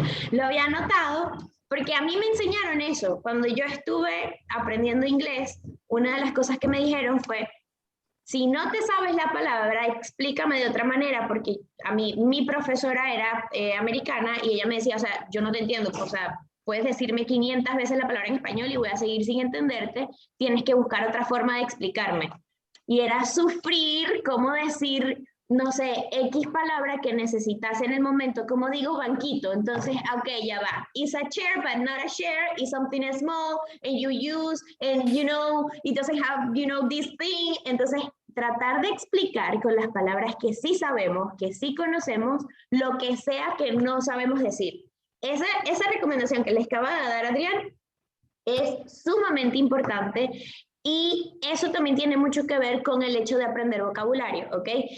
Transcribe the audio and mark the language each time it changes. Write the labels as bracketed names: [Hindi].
[Spanish] Lo había anotado porque a mí me enseñaron eso. Cuando yo estuve aprendiendo inglés, una de las cosas que me dijeron fue, si no te sabes la palabra, explícame de otra manera, porque a mí, mi profesora era americana y ella me decía, o sea, yo no te entiendo, o sea, puedes decirme 500 veces la palabra en español y voy a seguir sin entenderte, tienes que buscar otra forma de explicarme. Y era sufrir cómo decir, no sé, X palabra que necesitas en el momento, como digo, banquito. Entonces, ok, ya va. [English] It's a chair, but not a chair. It's something small, and you use, and you know, it doesn't have, you know, this thing. [Spanish] Entonces, tratar de explicar con las palabras que sí sabemos, que sí conocemos, lo que sea que no sabemos decir. Esa recomendación que les acaba de dar Adrián es sumamente importante. Y eso también tiene mucho que ver con el hecho de aprender vocabulario, ¿ok?